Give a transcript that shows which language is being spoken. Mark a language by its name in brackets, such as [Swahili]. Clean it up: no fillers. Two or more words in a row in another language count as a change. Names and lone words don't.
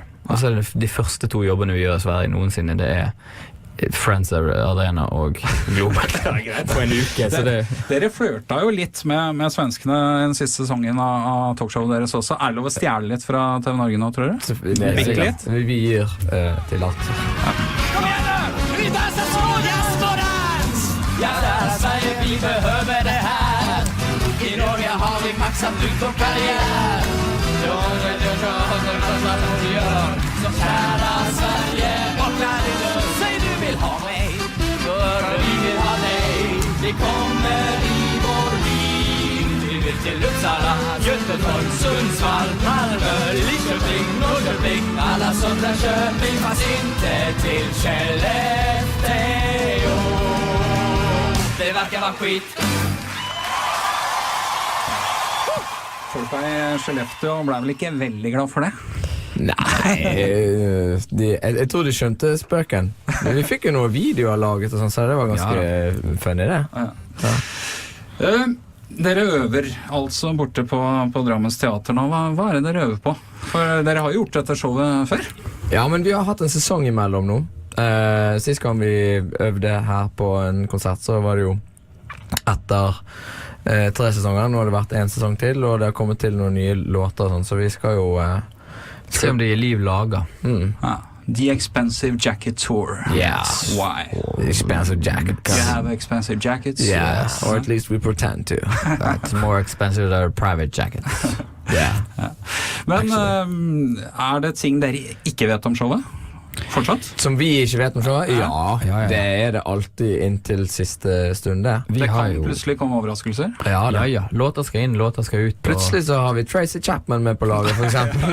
[Norwegian] Og så er det de første 2 jobbene vi gjør i Sverige noensinne, det er Friends Arena og Globen på en uke. Så det Dere flørta jo litt med svenskene den siste sesongen av talkshowet deres også. Er det lov å stjele litt fra TV Norge nå, tror du? Bitte litt? Vi gir til alt. Kom igjen nu! [Swedish] Vi dansar småjazzdans! Ja, det är Sverige, vi behöver det här. I Norge har vi maxat ut vår karriär. Så kära Sverige, vakna lite. Säg du vill ha mig, för vi vill ha dig. Vi kommer i vår bil. Vi vill till Uppsala, Göteborg, Sundsvall, Malmö, Lidköping, Norrköping. Alla södra Köping, fast inte till Skellefteå. Det verkar vara skit. [Norwegian] Folka i Skellefteå ble vel ikke veldig glad for det? Nei, jeg tror de skjønte spøken. Men vi fikk jo noen videoer laget og sånn, så det var ganske funny det. Dere øver altså borte på Drammens teater nå. Hva er det dere øver på? For dere har jo gjort dette showet før. Ja, men vi har hatt en sesong imellom nå. Sist gang vi øvde her på en konsert, så var det jo etter 3 sesonger. Nå har det vært 1 sesong til, og det har kommet til noen nye låter og sånn, så vi skal jo se om det gir liv laga. [English] The Expensive Jacket Tour. Yes. Why? Expensive jacket. You have expensive jackets? Yes, or at least we pretend to. It's more expensive than a private jacket. Yeah. [Norwegian] Men er det ting dere ikke vet om showet? Fortsatt? Som vi ikke vet om showet? Ja, Ja. det er det alltid inntil siste stund det. Vi Det har kan jo plutselig komme overraskelser. Ja. Låter skal inn, låter skal ut. Plutselig så har vi Tracy Chapman med på laget, for eksempel.